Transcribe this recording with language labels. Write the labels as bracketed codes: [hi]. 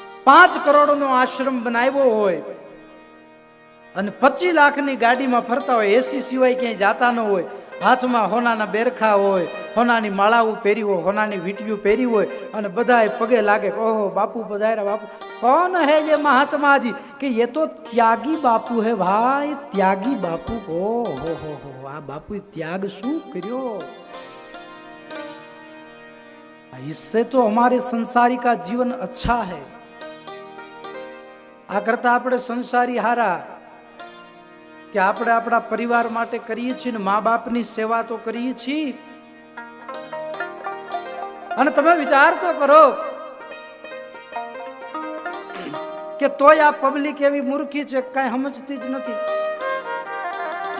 [gu] 5 કરોડનો આશ્રમ બનાવ્યો હોય અને 25 લાખની ગાડીમાં ફરતા હોય, એસી સિવાય ક્યાંય જાતા ન હોય, હાથમાં હોનાના બેરખા હોય, હોનાની માળાઓ પહેરી હોય, હોનાની વીંટીઓ પહેરી હોય અને બધાએ પગે લાગે. ઓહો, બાપુ પધાર્યા. [hi] બાપુ कौन है ये महात्मा जी? कि ये तो त्यागी बापू है भाई, त्यागी बापू. [gu] हो आ बापू त्याग शू करियो? [hi] इससे तो हमारे संसारी का जीवन अच्छा है. [gu] आ करता આપણે સંસારી હારા કે આપણે આપણા પરિવાર માટે કરીએ છીએ ને મા બાપની સેવા તો કરીએ છીએ. અને તમે વિચાર તો કરો કે તોય આ પબ્લિક એવી મૂર્ખી છે કઈ સમજતી જ નથી.